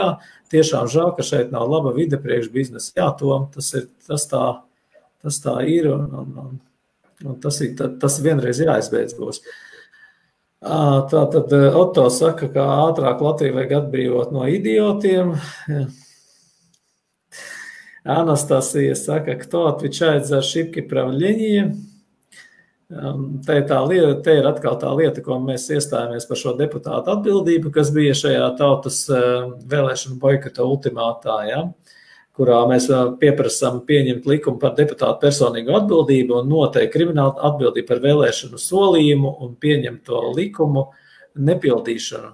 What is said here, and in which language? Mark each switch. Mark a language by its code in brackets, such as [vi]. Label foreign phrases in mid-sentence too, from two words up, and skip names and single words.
[lv] Tiešām žēl, ka šeit nav laba vide priekš biznesa. Jā, Tom, tas tā ir un tas vienreiz jāizbeidz būs. Tātad Otto saka, ka ātrāk Latviju vajag atbrīvot no idiotiem. Анастасия saka, [ru] кто отвечает за ошибки правления. [lv] Te ir atkal tā lieta, ko mēs iestājāmies par šo deputātu atbildību, kas bija šajā tautas vēlēšanu boikota ultimātā, ja, kurā mēs pieprasām pieņemt likumu par deputātu personīgu atbildību un noteikti kriminālu atbildību par vēlēšanu solījumu un pieņemt to likumu nepildīšanu.